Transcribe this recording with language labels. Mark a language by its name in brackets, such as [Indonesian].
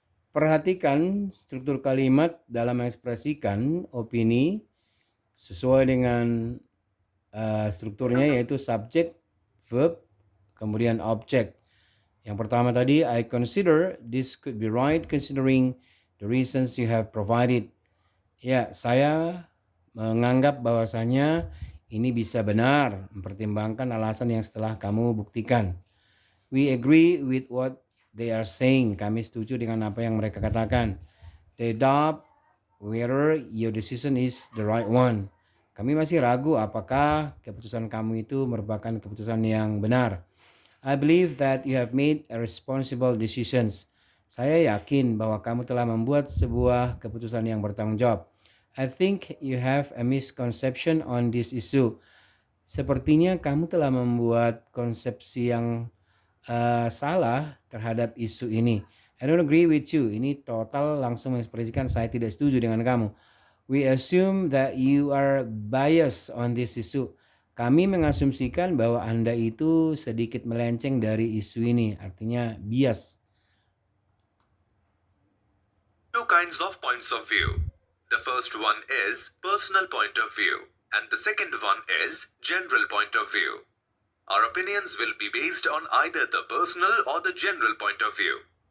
[Indonesian] Perhatikan struktur kalimat dalam mengekspresikan opini sesuai dengan strukturnya yaitu subjek, verb, kemudian objek. Yang pertama tadi, [English] I consider this could be right considering the reasons you have provided. [Indonesian] Ya, saya menganggap bahwasanya ini bisa benar, mempertimbangkan alasan yang setelah kamu buktikan. [English] We agree with what they are saying. [Indonesian] Kami setuju dengan apa yang mereka katakan. [English] They doubt whether your decision is the right one. [Indonesian] Kami masih ragu apakah keputusan kamu itu merupakan keputusan yang benar. [English] I believe that you have made a responsible decisions. [Indonesian] Saya yakin bahwa kamu telah membuat sebuah keputusan yang bertanggung jawab. [English] I think you have a misconception on this issue. [Indonesian] Sepertinya kamu telah membuat konsepsi yang salah terhadap isu ini. [English] I don't agree with you. [Indonesian] Ini total langsung mengekspresikan saya tidak setuju dengan kamu. [English] We assume that you are biased on this issue. [Indonesian] Kami mengasumsikan bahwa Anda itu sedikit melenceng dari isu ini, artinya bias. [English] Two kinds of points of view. The first one is personal point of view, and the second one is general point of view. Our opinions will be based on either the personal or the general point of view.